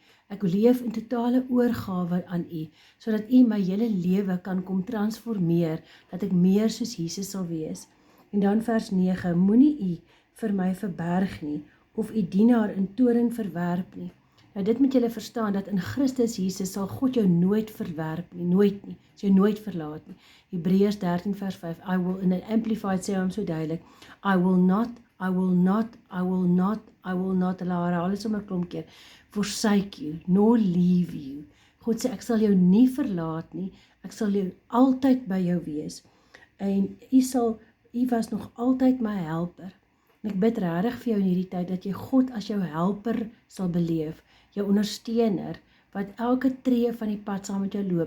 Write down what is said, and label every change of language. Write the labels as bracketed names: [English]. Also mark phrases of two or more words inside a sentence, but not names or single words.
[Afrikaans] Ek leef in totale oorgawe aan U, sodat U my hele lewe kan kom transformeer, dat ek meer soos Jesus sal wees. En dan vers 9, moenie U vir my verberg nie, of U dienaar in toorn verwerp nie. Nou dit moet julle verstaan, dat in Christus Jesus sal God jou nooit verwerp nie, nooit nie, sal jou nooit verlaat nie. Hebreërs 13 vers 5, [English] I will, in an amplified [Afrikaans] sê hom so duidelik, [English] I will not, [Afrikaans] hulle sommer klomp keer, [English] forsake you, nor leave you. [Afrikaans] God sê, ek sal jou nie verlaat nie, ek sal jou altyd by jou wees. En U was nog altyd my helper. En ek bid regtig vir jou in hierdie tyd, dat jy God as jou helper sal beleef, jou ondersteuner, wat elke tree van die pad saam met jou loop.